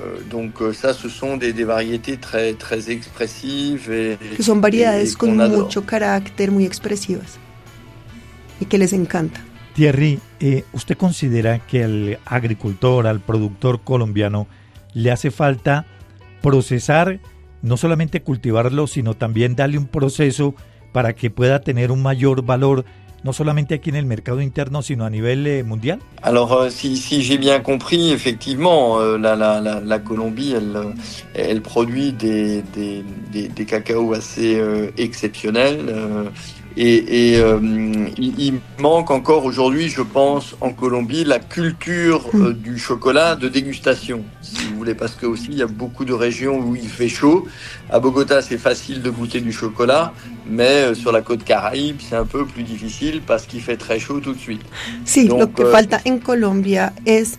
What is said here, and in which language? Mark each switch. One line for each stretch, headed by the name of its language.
French: Donc ça, ce sont des variétés très, très expressives.
Spanish: Que son variedades con mucho carácter, muy expresivas. Y que les encanta. Thierry, ¿usted considera que al agricultor, al productor colombiano, le hace falta procesar, no solamente cultivarlo, sino también darle un proceso para que pueda tener un mayor valor, no solamente aquí en el mercado interno, sino a nivel mundial?
French: Alors, si j'ai bien compris, effectivement, la Colombie, elle produit des cacao assez exceptionnels. Il manque encore aujourd'hui, je pense, en Colombie, la culture du chocolat de dégustation, si vous voulez, parce que aussi il y a beaucoup de régions où il fait chaud. À Bogota, c'est facile de goûter du chocolat, mais sur la côte Caraïbe, c'est un peu plus difficile parce qu'il fait très chaud tout de suite.
Spanish: Sí, donc, lo que falta en Colombia es...